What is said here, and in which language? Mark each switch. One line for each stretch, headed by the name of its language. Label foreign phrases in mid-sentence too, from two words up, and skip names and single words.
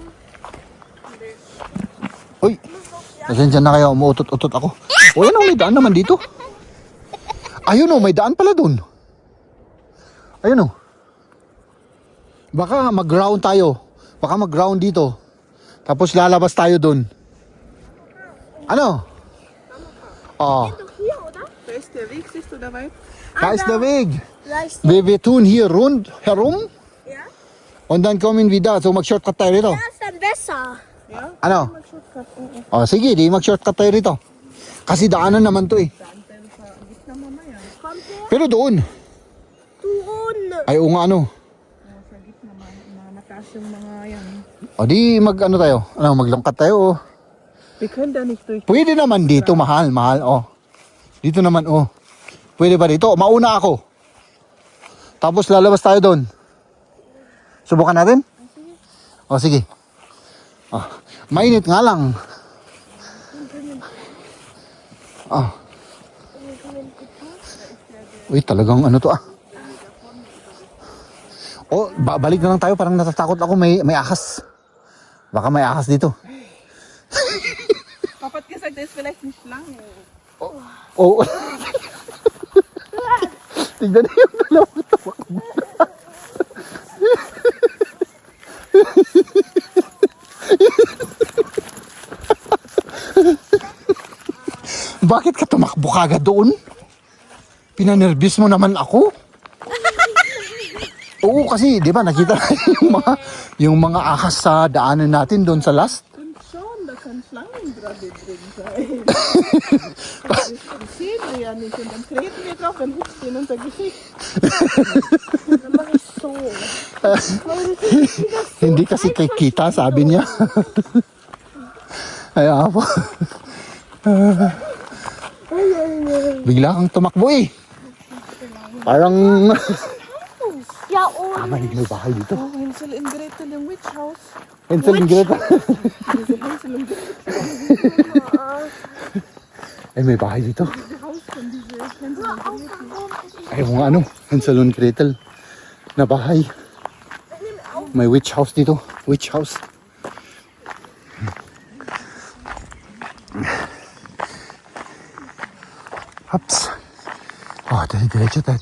Filipino: Uy, pasensya na kayo, umuutot-utot ako. O yan may daan naman dito. Ayun may daan pala dun. Ayun baka mag-ground tayo. Baka mag-ground dito. Tapos lalabas tayo dun. Ano? Oh.
German: Hier, oder? Da ist der Weg, siehst du dabei? Da ist der Weg. Gleich. Wir tun hier herum. Ja? Und dann kommen wir da.
Filipino: So mag-shortcut tayo rito.
German: Ja, ist dann besser. Ja?
Filipino: Ano? Oh, sige, di mag-shortcut tayo rito. Kasi daanan naman to eh.
German: Kommt her.
Filipino: Pero doon. Doon. Ay, o nga Sa gitna, mataas yung mga yan. O di tayo. Maglangkat tayo oh.
German: Wir können da nicht durch.
Filipino: Pwede naman dito, mahal. Oh. Dito naman, oh. Pwede ba dito? Mauna ako. Tapos lalabas tayo doon. Subukan natin? O, sige. Oh. Mainit nga lang. Oh. Uy, talagang to Oh, balik na lang tayo. Parang natatakot ako. May ahas. Baka may ahas dito.
German: Papa hat gesagt, da ist vielleicht eine Schlange.
Filipino: Oh. Tignan niyo yung dalawa tumakbo. Bakit ka tumakbo? tumakbo ka agad doon? Pinanervous mo naman ako. Oo, kasi, di ba, nakita na yung mga ahas sa daanan natin doon sa last.
German: Schon, da kan Schlangen gerade drin sein. Sehen wir ja nicht. Und dann treten wir drauf, dann hüpft in unser Gesicht. Dann mache ich so.
Filipino: Hindi kasi kay kita, sabi niya. Kaya po. Bigla kang tumakbo eh. Parang...
German: Ja, und
Filipino: may bahay dito.
German: Oh, Hänsel und Gretel im
English: Witch House. Hansel and Gretel.
German: Diese Hänsel und Gretel
Filipino: Ay, may bahay dito.
German: Haus von diese Hänsel und Gretel.
Filipino: Ay, mga ano, Hansel and Gretel na bahay. May
English: witch house
Filipino: dito.
English: Witch house.
Filipino: Hops. Oh, diretso tayo.